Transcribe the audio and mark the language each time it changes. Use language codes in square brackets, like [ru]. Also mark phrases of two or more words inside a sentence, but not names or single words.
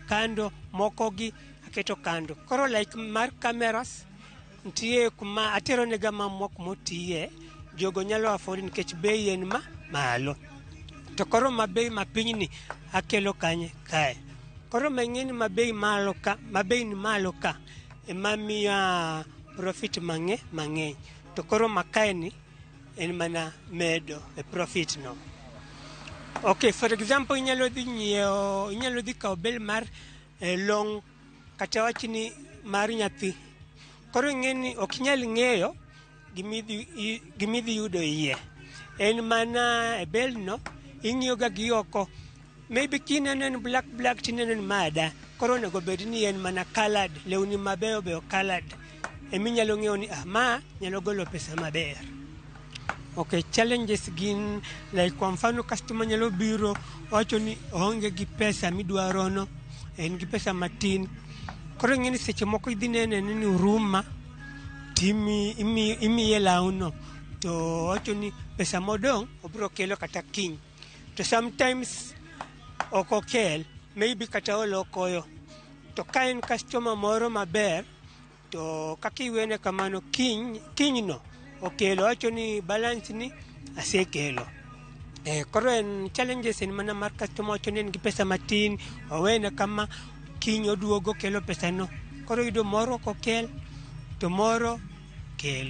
[luo] kando moko gi aketo kando koro like mar kameras ntie kuma atero nega mamok motiye jogo nyalo afford nikech bei en malo to koro mabei mapinyni akelo kanye kae koro mang'eni mabei ni malo ka emamiya profit mang'eny to koro makae ni en mana medo e profit no. Okay, [en] for example [luo] inyalo dhi kawo bel mar long kata wachni mar nyathi koro ng'eni ok nyal ng'eyo gimidhi yudo iye en mana e bel no ing'iyo ga gi oko maybe kineno en black tineno en mada koro onego bed ni en mana colored lewni mabeyo colored eminyalo ng'eyo ni ma nyalo golo pesa maber. Okay, challenges gin like [sw] kwa mfano [luo] customer nyalo biro wacho ni onge gi pesa midwaro no en gi pesa matin koro ng'eni seche moko idhi nene ni uruma timi imiye launo to wacho ni pesa modong obro kelo kata kiny to sometimes okokel maybe kata olokoyo to ka en customer moro maber to kakiwene kamano kiny no okelo wacho ni balance ni asekelo koro en challenges en mana mar customer wacho ni en gi pesa matin owene kama kiny oduogo kelo pesa no koro yudo moro kokel to moro kelo